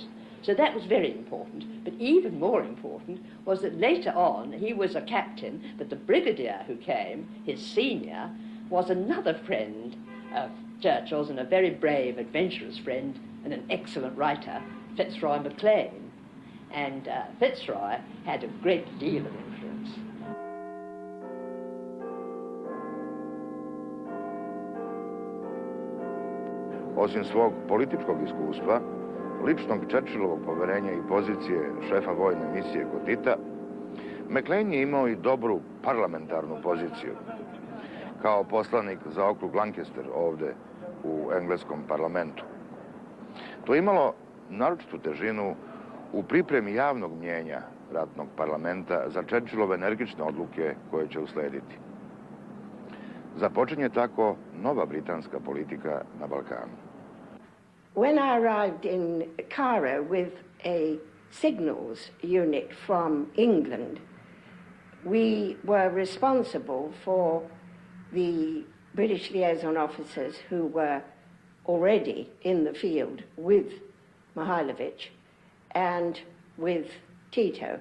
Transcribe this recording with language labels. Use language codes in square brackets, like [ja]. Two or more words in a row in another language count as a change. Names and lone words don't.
[en] So that was very important. But even more important was that later on, he was a captain, but the brigadier who came, his senior, was another friend of Churchill's and a very brave, adventurous friend and an excellent writer, Fitzroy Maclean. And Fitzroy had a great deal of influence. [sr] Osim svog političkog iskustva, ličnog Čerčilovog poverenja i pozicije šefa vojne misije kod Tita, Maclean je imao i dobru parlamentarnu poziciju. Kao poslanik za okrug Lancaster ovde u engleskom parlamentu. To je imalo naročitu težinu u pripremi javnog mnjenja ratnog parlamenta za Čerčilove energične odluke koje će uslediti. Započinje tako nova britanska politika na Balkanu. [en] When I arrived in Cairo with a signals unit from England, we were responsible for the British liaison officers who were already in the field with Mihailovic and with Tito.